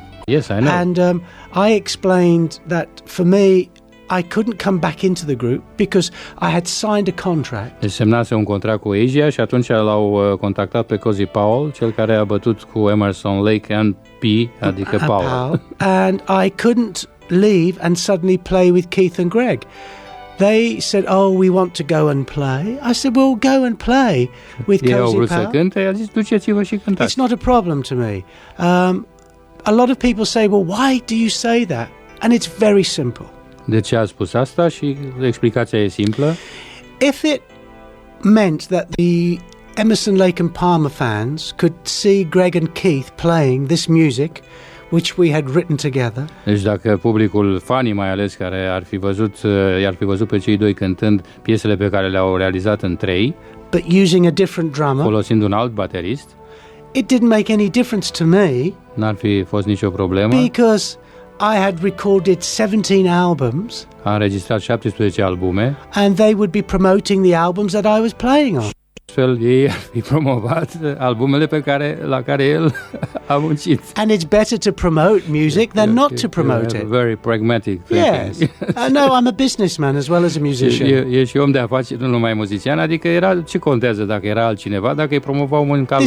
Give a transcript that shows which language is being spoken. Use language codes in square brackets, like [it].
[en] Yes, I know. And I explained that for me, I couldn't come back into the group because I had signed a contract. [ro] Deci semnase un contract cu Asia și atunci l-au contactat pe Cozy Powell, cel care a bătut cu Emerson, Lake and P, adică Powell. [en] And I couldn't leave and suddenly play with Keith and Greg. They said, oh, we want to go and play. I said, well, go and play with Cozy Powell. [ro] Ei au vrut să cânte, i-a zis, duceți-vă și cântați. [en] It's not a problem to me. A lot of people say, well, why do you say that? And it's very simple. [ro] De ce a spus asta? Și explicația e simplă. [en] If it meant that the Emerson, Lake and Palmer fans could see Greg and Keith playing this music, which we had written together. [ro] Deci dacă publicul, fanii mai ales, care i-ar fi văzut pe cei doi cântând piesele pe care le-au realizat în trei, [en] but using a different drummer, [ro] folosind un alt baterist, [en] it didn't make any difference to me. [ro] N-ar fi fost nicio problemă. [en] Because I had recorded 17 albums. [ro] A înregistrat 17 albume. [en] And they would be promoting the albums that I was playing on. [ro] Astfel, ei ar fi promovat albumele la care el a muncit. [en] And it's better to promote music than not to promote it. Very pragmatic thinking. Yes. No, I'm a businessman as well as a musician. [ro] E și om de afaceri, nu numai muzician, adică ce contează dacă era altcineva, dacă îi promovau mâncarea lui.